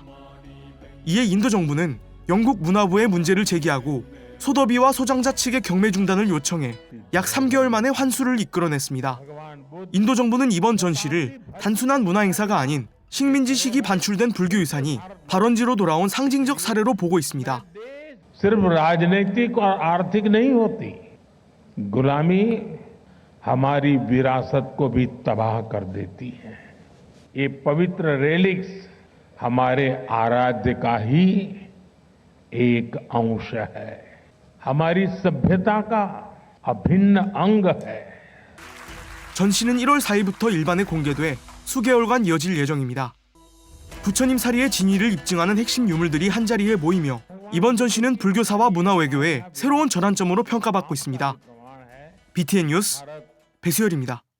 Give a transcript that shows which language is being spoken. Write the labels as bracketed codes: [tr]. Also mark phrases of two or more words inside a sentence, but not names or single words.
[ko] 이에 인도 정부는 영국 문화부에 문제를 제기하고 소더비와 소장자 측의 경매 중단을 요청해 약 3개월 만에 환수를 이끌어냈습니다. 인도 정부는 이번 전시를 단순한 문화행사가 아닌 식민지 시기 반출된 불교 유산이 발원지로 돌아온 상징적 사례로 보고 있습니다. [hi] सिर्फ राजनीतिक और आर्थिक नहीं होती, गुलामी हमारी विरासत को भी तबाह कर देती है। ये पवित्र रेलिक्स हमारे आराध्य का ही एक अंश है, हमारी सभ्यता का अभिन्न अंग है। [ko] 전시는 1월 4일부터 일반에 공개돼 수개월간 이어질 예정입니다. 부처님 사리의 진위를 입증하는 핵심 유물들이 한자리에 모이며 이번 전시는 불교사와 문화 외교의 새로운 전환점으로 평가받고 있습니다. BTN 뉴스 배수열입니다.